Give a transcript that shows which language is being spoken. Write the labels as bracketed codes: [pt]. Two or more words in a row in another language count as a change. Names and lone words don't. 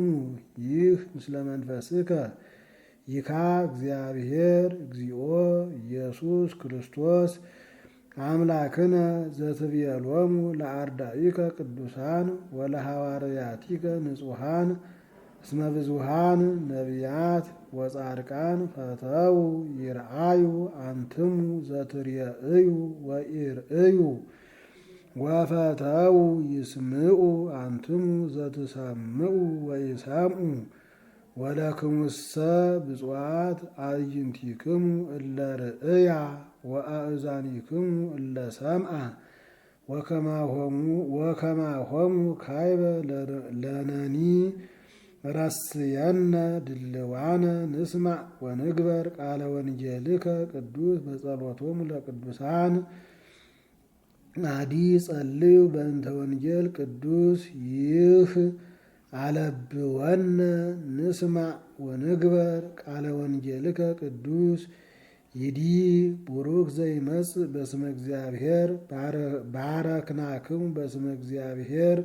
[gez] ይህ ምስለ መንፈስከ ይካ እግዚአብሔር እግዚኦ ኢየሱስ ክርስቶስ አምላክነ ዘትቤሎሙ ለአርዳኢከ ቅዱሳን ወለሐዋርያቲከ ንጹሐን እስመ ብዙኃን ነቢያት ወጻድቃን ፈተው ይርአዩ አንትሙ ዘትርእዩ ወኢርእዩ ወፈተው ይስምዑ አንትሙ ዘትሰምዑ ወይሰምዑ ወለክሙሰ ብፁዓት አዕይንቲክሙ እለ ርእያ ወአእዛኒክሙ እለ ሰምዓ ወከማሆሙ ካይበ ለነኒ ረስየነ ድልዋነ ንስማዕ ወንግበር ቃለ ወንጌልከ ቅዱስ በጸሎቶሙ ለቅዱሳን አዲ ጸልዩ በእንተ ወንጌል ቅዱስ ይህ አለብወነ ንስማዕ ወንግበር ቃለ ወንጌልከ ቅዱስ ይዲ ቡሩክ ዘይመጽእ በስመ እግዚአብሔር ባረክናክሙ በስመ እግዚአብሔር